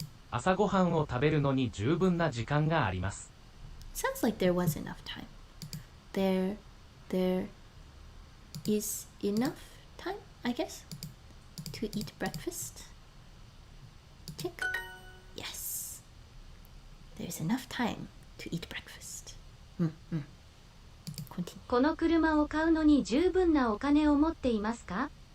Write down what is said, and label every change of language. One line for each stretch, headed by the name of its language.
Japanese: 朝ごはんを食べるのに十分な時間があります
English: Sounds like there was enough time there is enough time, I guess, to eat breakfast. Check. Yes. There's enough time to eat breakfast. Continue.
Japanese: この車を買うのに十分なお金を持っていますか？